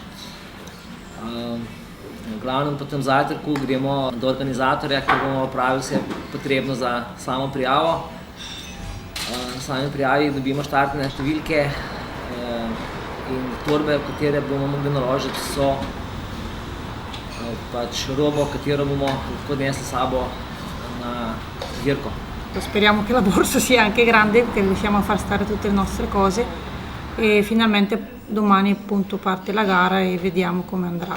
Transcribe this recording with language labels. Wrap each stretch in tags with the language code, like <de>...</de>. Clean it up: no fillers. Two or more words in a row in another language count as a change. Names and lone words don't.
<sl>V glavnem po tem zajtrku gremo do organizatorja, ki bomo opravili vse potrebno za samo prijavo. Na sami prijavi dobimo štartne številke in torbe, v katere bomo mogli naložiti vso robo, katero bomo lahko odnesli s sabo na dirko.</sl> <it>Speriamo che la borsa sia anche grande, che riusciamo a far stare tutte le nostre cose e finalmente domani appunto parte la gara e vediamo come andrà.</it>